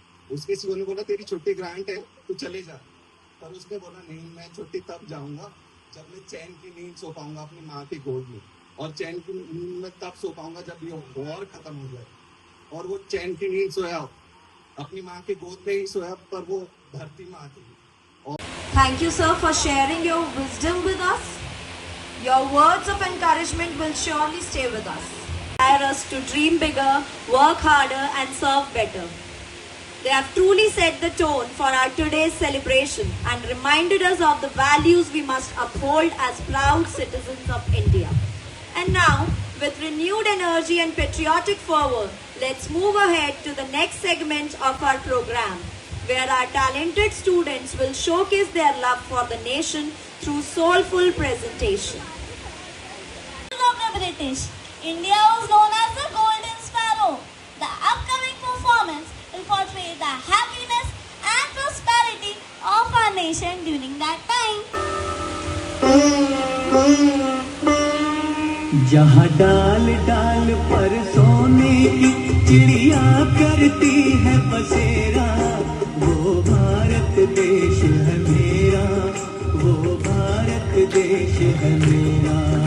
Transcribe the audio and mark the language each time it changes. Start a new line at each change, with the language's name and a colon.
Hindi: उसके सीओ ने बोला तेरी छुट्टी ग्रांट है, तू चले जा। पर उसने बोला नहीं, मैं छुट्टी तब जाऊंगा जब मैं चैन की नींद सो पाऊंगा अपनी माँ की गोद में। और चैन की नींद में तब सो पाऊंगा जब ये वॉर खत्म हो जाए। और वो चैन की नींद सोया, अपनी माँ के गोद में ही सोया, पर वो धरती माँ थी।
English: Thank you, sir, for sharing your wisdom with us. Your words of encouragement will surely stay with us. Inspire us to dream bigger, work harder, and serve better. They have truly set the tone for our today's celebration and reminded us of the values we must uphold as proud citizens of India. And now, with renewed energy and patriotic fervor, let's move ahead to the next segment of our program, where our talented students will showcase their love for the nation through soulful presentation. Of the British, India was known as the Golden Sparrow. The upcoming performance will portray the happiness and prosperity of our nation during that time.
Hindi: जहाँ डाल डाल पर सोने की चिड़िया करती है बसेरा, वो भारत देश है मेरा, वो भारत देश है मेरा।